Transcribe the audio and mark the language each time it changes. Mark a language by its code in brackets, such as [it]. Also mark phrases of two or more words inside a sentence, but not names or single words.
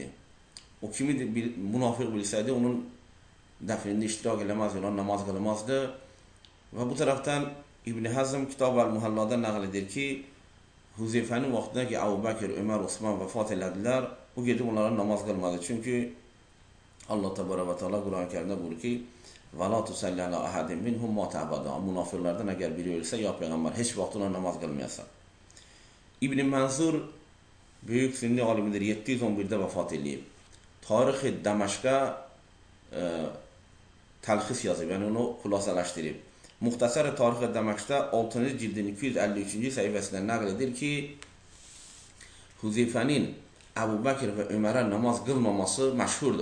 [az] O kimi münafiq bilsəydi, onun dəfnində iştirak eləməz, olan namaz qılmazdı. Və bu tərəfdən İbn Həzm Kitab el-Muhallada nəql edir ki, Huzeyfənin vaxtında ki, Əbu Bəkir, Ömər, Osman vəfat elədilər, bu gedib onlara namaz qılmadı. Çünki Allah Təbaraka və Teala Quran-ı Kərimdə buyurur ki, [ar] "وَلَا تُصَلِّ عَلَىٰ أَحَدٍ مِنْهُمْ مَاتَ أَبَدًا." [az] Münafıqlardan əgər biri ölsə, ya peyğəmbər heç vaxt ona namaz qılmayasan. İbn Mənsur böyük sünni alimidir, 711-də vəfat eləyib. Tarix-i Dəməşqə təlxis yazıb, yəni onu xülasələşdirib. Muxtasar-ı Tarix-i Dəməşqdə 6-cı cildin 253-cü səhifəsində nəql edir ki, Huzeyfənin Əbu Bəkir və Ömərə namaz qılmaması məşhurdur.